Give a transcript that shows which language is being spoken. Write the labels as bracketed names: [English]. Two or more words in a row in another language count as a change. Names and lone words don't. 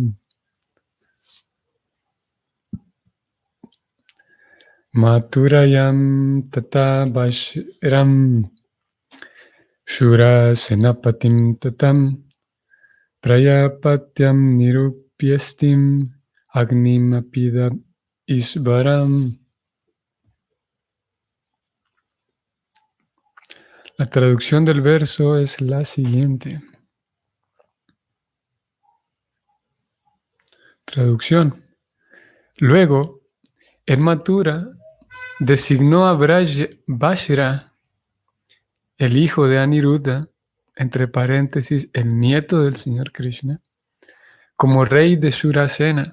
[Sanskrit] Maturayam tata Bashram Shura Senapatim tatam Prayapatyam Nirupyastim Agnim Apida Isvaram. [Spanish] La traducción del verso es la siguiente. Traducción. Luego, el Mathura designó a Bashra, el hijo de Aniruddha, entre paréntesis, el nieto del Señor Krishna, como rey de Shurasena.